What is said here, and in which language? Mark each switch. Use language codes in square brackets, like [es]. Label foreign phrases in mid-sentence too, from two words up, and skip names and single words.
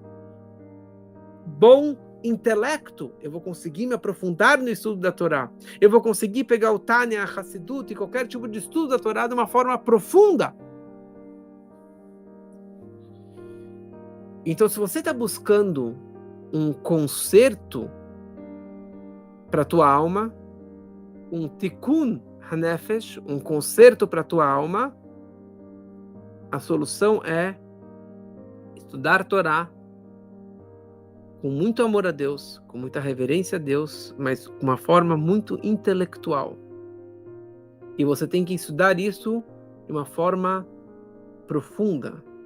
[pt] Bom intelecto, eu vou conseguir me aprofundar no estudo da Torá. Eu vou conseguir pegar o Tânia, a Hassidut e qualquer tipo de estudo da Torá de uma forma profunda. Então, se você está buscando um conserto para a tua alma, [he] um תיקון הנפש, [pt] um conserto para a tua alma, a solução é estudar Torá com muito amor a Deus, com muita reverência a Deus, mas com uma forma muito intelectual. E você tem que estudar isso de uma forma profunda.